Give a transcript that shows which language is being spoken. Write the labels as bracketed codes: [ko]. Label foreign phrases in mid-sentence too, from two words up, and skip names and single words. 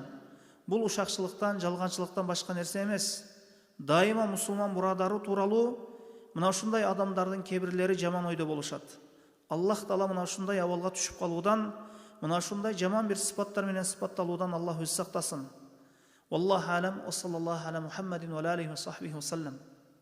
[ky] Бул ушакчылыктан, жалганчылыктан башка нерсе эмес. Дайыма мусулман бурадары тууралуу мына ушундай адамдардын кээ-бирлери жаман ойдо болушат. Аллах Таала мына ушундай абалга түшүп калуудан, мына ушундай жаман бир сыпаттар менен сыпатталуудан Аллах өзү сактасын. [ar] والله أعلم. وصلى الله على محمد وعليه وصحبه وسلم.